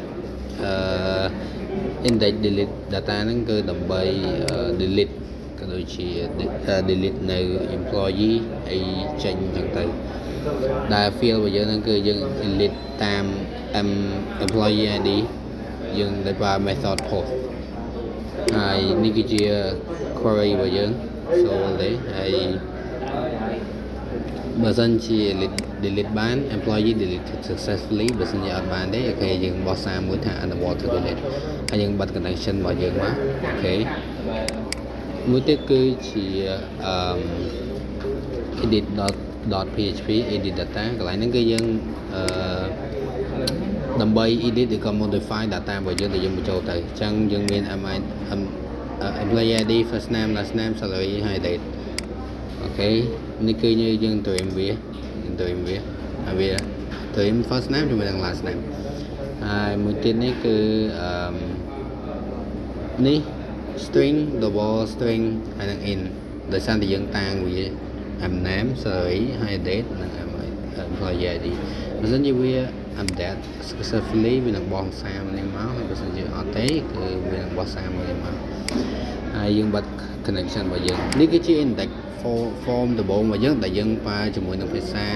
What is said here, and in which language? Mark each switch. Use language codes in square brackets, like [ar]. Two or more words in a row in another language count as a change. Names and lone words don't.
[en] index delete data [km] ហ្នឹងគឺដើម្បី delete ក៏ដូចជា delete នៅ employee អីចេញចឹងទៅដែល field របស់យើងហ្នឹងគឺយើង delete តាម [en] employee id [km] យើងដែលប្រើ [en] method post [km] ហើយនេះគឺជា query របស់យើង so ទេហើយ បើសិនជា delete បាន [en] employee delete successfully [km] បើសិនជាអត់បានទេអូខេយើងបោះសារមួយថា [en] unable to delete [km] ហើយយើងបិទ connection របស់យើងមកអូខេមួយទៀតគឺជា [en] edit.php edit data [km] កន្លែងហ្នឹងគឺយើងដើម្បី edit ឬក៏ [en] modify data [km] របស់យើងដែលយើងបញ្ចូលទៅអញ្ចឹងយើងមាន [en] employee id first name last name salary [km] ហើយ date អូខេនេះគឺយើងត្រៀមវាហើយវាត្រៀម [en] first name [km] ជាមួយនឹង [en] last name [km] ហើយមួយទៀតនេះគឺ នេះ [en] string double string [km] ហើយនឹង in ដោយសារតែយើងតាំងវា [en] name salary [km] ហើយ date និង [en] employee id [km] បើសិនជាវា [en] update successfully [km] វានឹងបោះសារនេះមកហើយបើសិនជាអត់ទេគឺវានឹងបោះសារនេះមកហើយយើងបិទ connection របស់យើងនេះគឺជា [en] index form [km] ដំបូងរបស់យើងដែលយើងប្រើជាមួយនឹងភាសា